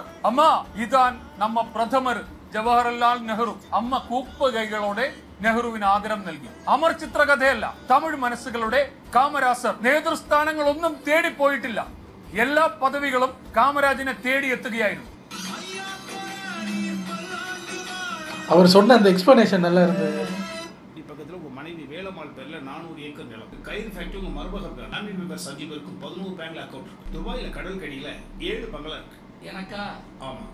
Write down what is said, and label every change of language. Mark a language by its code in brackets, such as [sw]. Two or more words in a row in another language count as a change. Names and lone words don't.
[ta] அம்மா, இதான் நம்ம பிரதமர் ஜவஹர்லால் நேரு. [ml] അമ്മ കൂപ്പ് കൈകളോടെ നെഹ്റുവിന് ആദരം നൽകി. അമർ ചിത്രകഥയല്ല, തമിഴ് മനസ്സുകളുടെ കാമരാസർ നേതൃസ്ഥാനങ്ങളൊന്നും തേടിപ്പോയിട്ടില്ല. എല്ലാ പദവികളും കാമരാജിനെ തേടിയെത്തുകയായിരുന്നു. [ta] அவர் சொன்ன அந்த எக்ஸ்பிளனேஷன் நல்லா இருந்தது. பக்கத்தில் உங்கள் மனைவி வேலம்மாள் பேரில் 400 ஏக்கர் நிலம், கயிறு ஃபேக்டரி உங்கள் மருமக பேர், ஃபேமிலி மெம்பர் சஞ்சீவருக்கும் 11 பேங்க்ல அக்கௌண்ட், துபாயில் கடல் கடியில் 7 பங்களா இருக்கு. எனக்கா? ஆமாம்